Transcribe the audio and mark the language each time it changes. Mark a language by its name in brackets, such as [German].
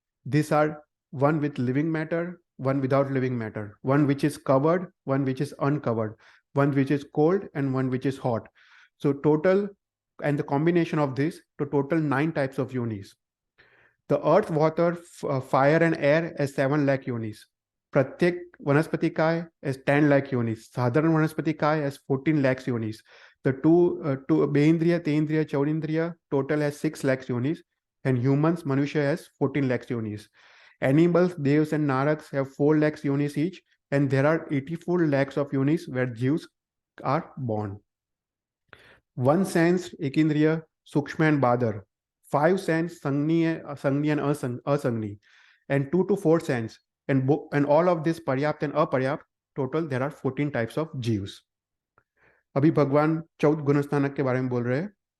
[English] These are one with living matter, one without living matter, one which is covered, one which is uncovered, one which is cold, and one which is hot. So total, and the combination of this, to total 9 types of yonis. The earth, water, fire and air as 7 lakh yonis. प्रत्येक वनस्पति काय as 10 lakh yonis. साधारण वनस्पति काय as 14 lakhs yonis. The two Beindriya, Tendriya, Chaurindriya total has 6 lakhs yonis, and humans, Manusha, has 14 lakhs yonis. Animals, Devs and Naraks have 4 lakhs yonis each, and there are 84 lakhs of yonis where Jews are born. 1 sense, Ekindriya, Sukshma and Badar. 5 sense, Sangni and Asangni, and 2 to 4 sense, and all of this Paryapt and Aparyapt, total there are 14 types of Jews. [Hindi] अभी भगवान 14 गुणस्थानक के बारे में बोल रहे हैं.